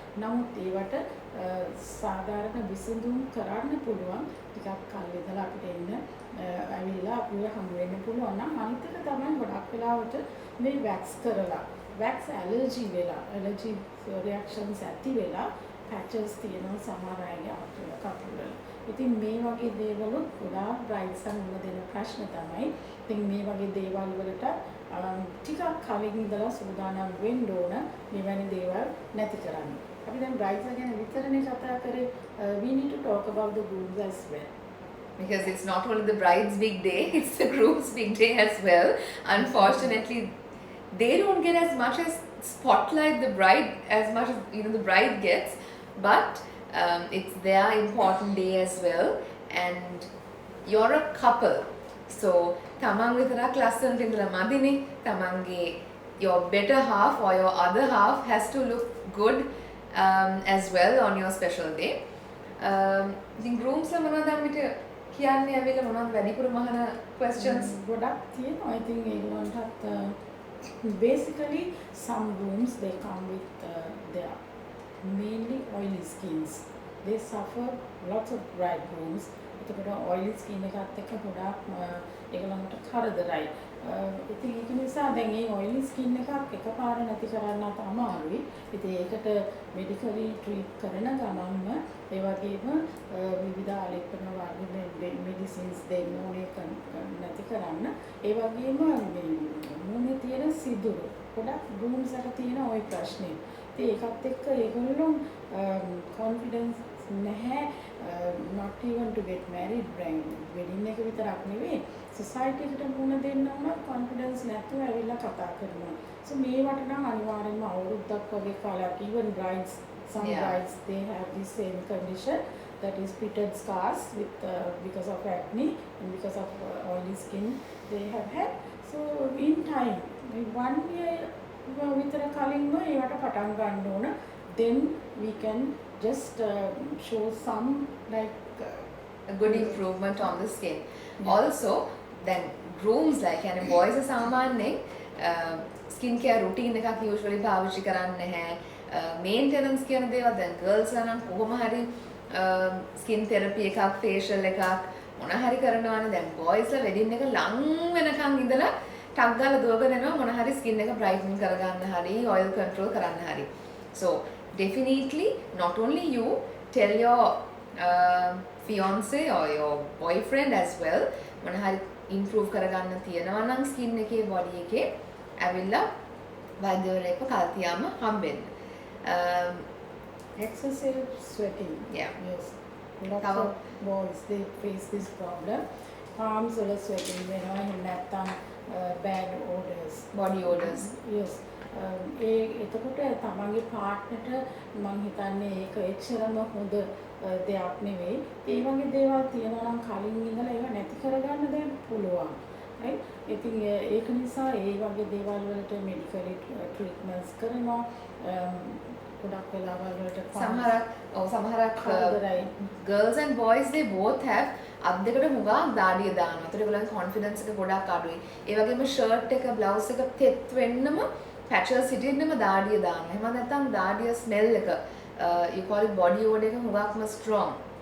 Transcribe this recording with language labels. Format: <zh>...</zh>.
<si>නමුත් ඒවට සාධාරණ විසඳුම් කරන්න පුළුවන් ටිකක් කල් ඉඳලා අපිට එන්න ඇවිල්ලා අපිව හමු වෙන්න පුළුවන් නම් අනිත් එක තමයි ගොඩක් වෙලාවට මේ වැක්ස් කරලා වැක්ස් ඇලර්ජි වෙලා ඇලර්ජි රියැක්ෂන්ස් ඇති වෙලා පැචස් තියෙනවා සමහර අයගේ කකුල වල. ඉතින් මේ වගේ දේවල් ගොඩාක් බ්‍රයිඩ්ස් අනුව දෙන ප්‍රශ්න තමයි. ඉතින් මේ වගේ දේවල් වලට ටිකක් කලින් ඉඳලා සූදානම් වෙන්න ඕන මෙවැනි දේවල් නැති කරන්න. අපි දැන් බ්‍රයිඩ්ස් ගැන විතරනේ කතා කරේ.</si> <en>We need to talk about the grooms as well. Because it's not only the bride's big day, it's the groom's big day as well. Unfortunately, they don't get as much as spotlight the bride as much as the bride gets, but it's their important day as well, and you're a couple, so</en> <si>tamang vitarak lassanata indala madine tamange</si> <en>your better half or your other half has to look good as well on your special day.</en> <si>ඉතින් grooms ලා මොනවද අපිට කියන්නේ ඇවිල්ලා මොනවද වැඩිපුර මහන questions ගොඩක් තියෙනවා.</si> <en>I think</en> <si>ඒගොල්ලන්ටත්</si> <en>basically some grooms they come with their mainly oily skins. They suffer lots of bride grooms.</en> <si>එතකොට oily skin එකත් එක්ක ගොඩක් ඒගොල්ලන්ට කරදරයි. ඉතින් ඒක නිසා දැන් මේ oily skin එකක් එකපාර නැති කරන්නත් අමාරුයි. ඉතින් ඒකට medically treat කරන ගමන්ම ඒ වගේම විවිධ ආලේපන වර්ග medicines දෙන්න ඕනේ නැති කරන්න. ඒ වගේම මේ මුනේ තියෙන සිදුරු ගොඩක් grooms වල තියෙන ওই ප්‍රශ්නේ. ඉතින් ඒකත් එක්ක ඒගොල්ලෝ confidence නැහැ</si> <en>not even to get married</en> <si>wedding එක විතරක් නෙවෙයි society එකට මුණ දෙන්න උනත් confidence නැතුව ඇවිල්ලා කතා කරනවා.</si> <en>so</en> <si>මේවට නම් අනිවාර්යෙන්ම අවුරුද්දක් වගේ කාලයක්</si> <en>even brides some brides they have the same condition that is pitted scars with because of acne and because of oily skin they have had. so in time 1 year</en> <si>විතර කලින්ම ඒවට පටන් ගන්න ඕන.</si> <en>then we can just show some like a good improvement on the skin. Also, then grooms like and boys are</en> <si>සාමාන්‍යයෙන්</si> <en>skincare routine එකක් usually පාවිච්චි කරන්නේ නැහැ.</en> <si>Maintenance කියන දේවල් දැන් girls ලා නම් කොහොම හරි skin therapy එකක් facial එකක් මොන හරි කරනවානේ. දැන් boys ලා wedding එක ලං වෙනකන් ඉඳලා ටක් ගාලා දුවගෙන යනවා මොන හරි skin එක brighten කරගන්න හරි oil control කරන්න හරි.</si> <en>So definitely not only you, tell your fiance or your boyfriend as well</en> <si>මොන හරි improve කරගන්න තියෙනවා නම් skin එකේ body එකේ ඇවිල්ලා වෛද්‍යවරයෙක්ව කල් තියාම හම්බෙන්න.</si> <en>excessive sweating. Yeah. Yes. Lots of boys they face this problem.</en> <si>Palms වල sweating වෙනවා. එහෙම නැත්නම්</si> <en>bad odors. Body odors. Yes.</en> <si>එතකොට තමන්ගේ පාර්ට්නර්ට මම හිතන්නේ ඒක එච්චරම හොඳ දෙයක් නෙවෙයි. ඒ වගේ දේවල් තියෙනවා නම් කලින් ඉඳලා ඒව නැති කරගන්න දැන් පුළුවන්. right? ඉතින් ඒක නිසා ඒ වගේ දේවල් වලට මෙඩිකලි ට්‍රීට්මන්ට්ස් කරනවා. ගොඩක් වෙලාවල් වලට සමහරක්</si> <en>girls and boys they both have</en> <si>අත් දෙකට හුඟක් දාඩිය දානවා. ඒතර ඒගොල්ලන්ගේ confidence එක ගොඩක් අඩුයි. ඒ වගේම shirt එක blouse එක තෙත් වෙන්නම patches හිටින්නම දාඩිය දානවා. එහෙම නැත්නම් දාඩිය smell එක</si> <en>you call it</en> <si>body odor එක හුඟක්ම strong.</si>